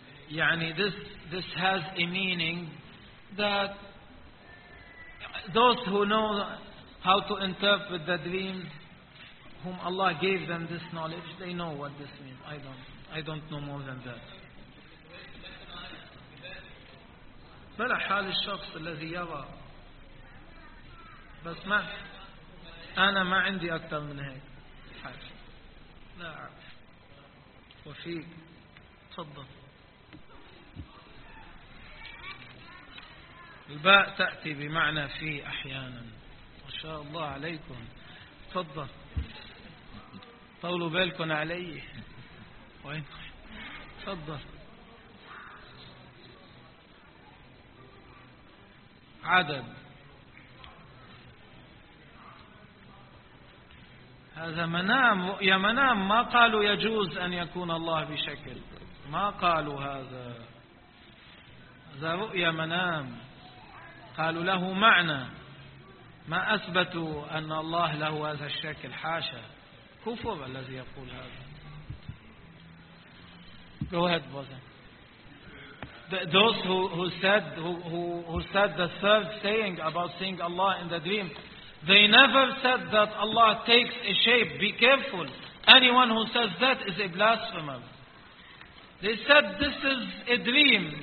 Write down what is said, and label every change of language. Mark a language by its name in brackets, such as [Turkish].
[Arabic] يعني [English] this has a meaning that those who know how to interpret the dreams, whom Allah gave them this knowledge, they know what this means. I don't know more than that. [Arabic] بلا حال الشخص الذي يرى، بس ما أنا ما عندي أكثر من هيك حاجة. لا أعرف. وفيك تفضل. الباء تأتي بمعنى في أحيانا. ما شاء الله عليكم. تفضل. طولوا بالكم علي. وين؟ تفضل. عدد. هذا منام. يا منام، ما قالوا يجوز أن يكون الله بشكل. ما قالوا هذا. هذا رؤيا منام. قالوا له معنى، ما أثبتوا أن الله له هذا الشكل. حاشا، كفر الذي يقول هذا. [English] Go ahead, brother. those who said the third saying about seeing Allah in the dream, they never said that Allah takes a shape. Be careful. Anyone who says that is a blasphemer. They said this is a dream.